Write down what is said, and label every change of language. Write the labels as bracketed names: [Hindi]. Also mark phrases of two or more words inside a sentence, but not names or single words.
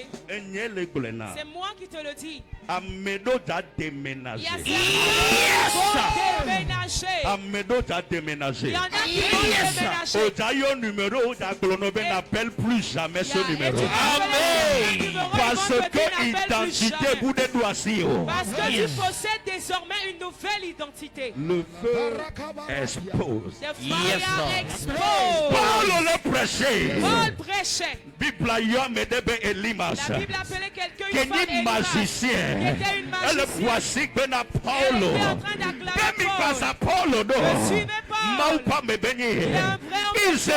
[French] C'est moi qui te le dis. Il y a déménager. Il y en a qui vont déménager. N'appelle plus jamais ce numéro. Parce que tu possèdes désormais une nouvelle identité. Le feu expose. [English] The fire expose. [French] Paul le prêchait. Paul prêchait. La Bible appelait quelqu'un une femme magicien. Qui était une magicienne. Elle était en train d'acclamer Paul. Ne suivez pas. Il est un vrai homme de Dieu.